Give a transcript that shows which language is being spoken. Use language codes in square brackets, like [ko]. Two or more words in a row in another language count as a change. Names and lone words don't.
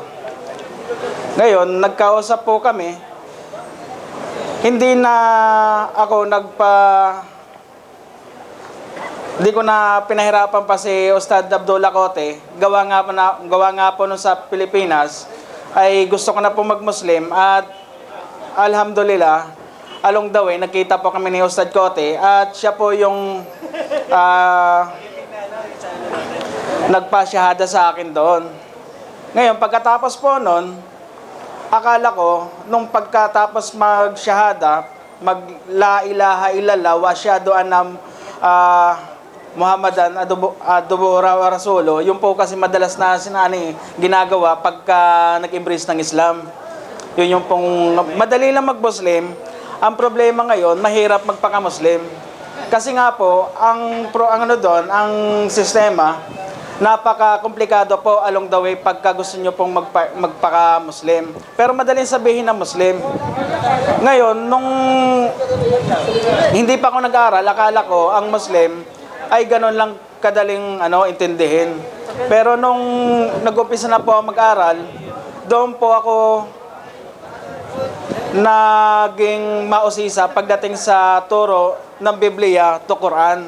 [tl] Ngayon, nagkausap po kami. Hindi na ako hindi ko na pinahirapan pa si Ustad Abdullah Cote. Gawa nga po nung sa Pilipinas ay gusto ko na po mag-Muslim at alhamdulillah, [en] along the way, [tl] nagkita po kami ni Ustad Cote at siya po yung nagpasyahada sa akin doon. Ngayon, pagkatapos po nun, akala ko, nung pagkatapos mag-shahada, mag- [ar] لا إله إلا الله وأشهد أن محمدا عبده رسوله, [tl] yun po kasi madalas na ginagawa pagka nag-embrace ng Islam. Yun yung pong, madali lang mag-Muslim. Ang problema ngayon, mahirap magpaka-Muslim. Kasi nga po, ang sistema, napaka-komplikado po [en] along the way [tl] pagka gusto nyo pong magpaka-Muslim. Pero madaling sabihin na Muslim. Ngayon, nung hindi pa ako nag-aaral, akala ko ang Muslim ay ganun lang kadaling intindihin. Pero nung nag-umpisa na po ako mag-aral, doon po ako naging mausisa pagdating sa turo ng Biblia to Quran.